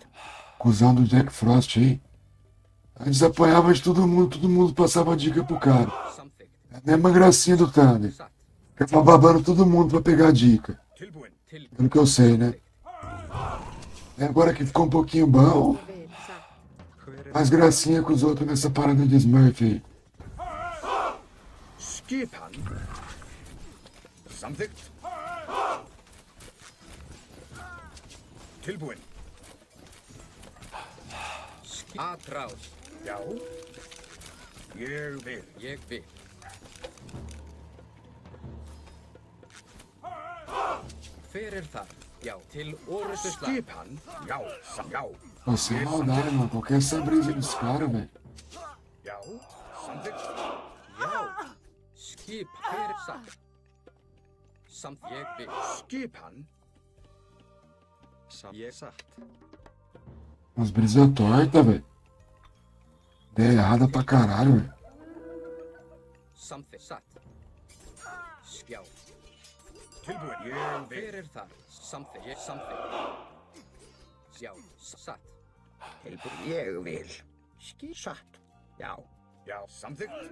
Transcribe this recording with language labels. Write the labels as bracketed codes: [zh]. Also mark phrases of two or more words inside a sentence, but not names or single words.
[pt] Cusão do Jack Frost aí. Antes apanhava de todo mundo passava dica pro cara. [is] samþykkt. [pt] É a mesma gracinha do Thunder. [is] Satt. [pt] Ficava babando todo mundo pra pegar dica. [is] Tilbúin. Tilbúin. [pt] Pelo que eu sei, né? E agora que ficou um pouquinho bom, [is] Ég vil. Satt. Hver er [pt] faz gracinha com os outros nessa parada de Smurf aí. [is] Skipan. Samþykkt. Tilbúin. [pt] Atrás. [is] Já. Ég vil. Ég vil. Hver er þar? Já, til orustu slag. Skipan. Já. Já. [pt] Pô, sem maldade, mano. Qualquer essa brisa dos caras, velho. [is] Já. Samþykkt. Já. Skip. Hver er satt? Samt ég vil. Skipan. Ég satt. [pt] Umas brisas tortas, velho. Ideia errada pra caralho, velho. [is] Samþykkt. Satt. Já. Tilbúin. Ég vil. Hver er þar? Samþykkt. Ég samþykkt. Já. Satt. Tilbúin. Ég vil. Satt. Já. Já. Samþykkt.